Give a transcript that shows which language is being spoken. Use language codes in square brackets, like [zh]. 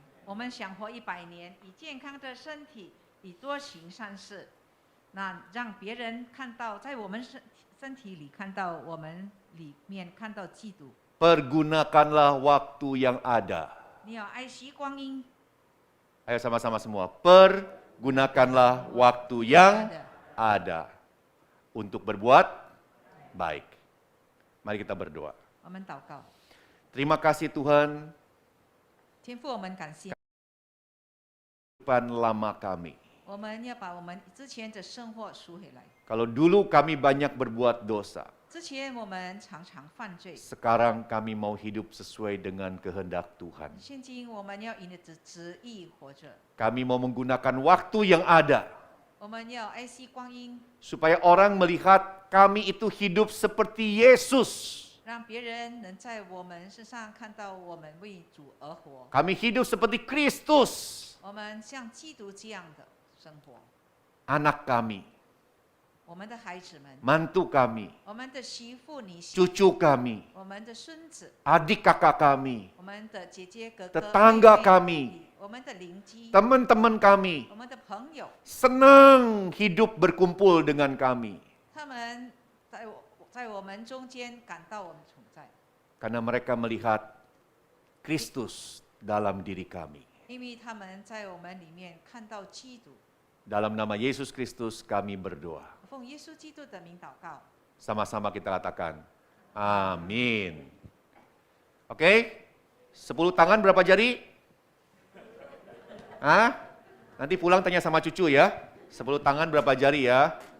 [zh] 我们想活100年，以健康的身体，以多行善事，那让别人看到，在我们身体里看到我们里面看到基督。 [id] Pergunakanlah waktu yang ada. [zh] 你要爱惜光阴。 [id] Ayo sama-sama semua. Pergunakanlah waktu yang ada untuk berbuat baik. Mari kita berdoa. [zh] 我们祷告， [id] Terima kasih Tuhan, [zh] 天父，我们感谢， [id] kehidupan lama kami. [zh] 我们要把我们之前的生活赎回来。 [id] Kalau dulu kami banyak berbuat dosa, [zh] 之前我们常常犯罪， [id] sekarang kami mau hidup sesuai dengan kehendak Tuhan. [zh] 现今我们要以你的旨意活着， [id] Kami mau menggunakan waktu yang ada, [zh] 我们要爱惜光阴， [id] supaya orang melihat kami itu hidup seperti Yesus. [zh] 让别人能在我们身上看到我们为主而活。 [id] Kami hidup seperti Kristus. [zh] 我们像基督这样的生活， [id] Anak kami, [zh] 我们的孩子们， [id] mantu kami, [zh] 我们的媳妇、女婿， [id] cucu kami, [zh] 我们的孙子， [id] adik kakak kami, [zh] 我们的姐姐、哥哥、 [id] tetangga [zh] 妹妹 [id] kami, [zh] 我们的邻居， [id] teman-teman kami, [zh] 我们的朋友， [id] senang hidup berkumpul dengan kami. [zh] 他们在我们中间感到我们存在， [id] Karena mereka melihat Kristus dalam diri kami. [zh] 因为他们在我们里面看到基督。 [id] Dalam nama Yesus Kristus kami berdoa. [zh] 奉耶稣基督的名祷告。 [id] Sama-sama kita katakan, amin. Oke, 10 tangan berapa jari? Hah? Nanti pulang tanya sama cucu ya. 10 tangan berapa jari ya?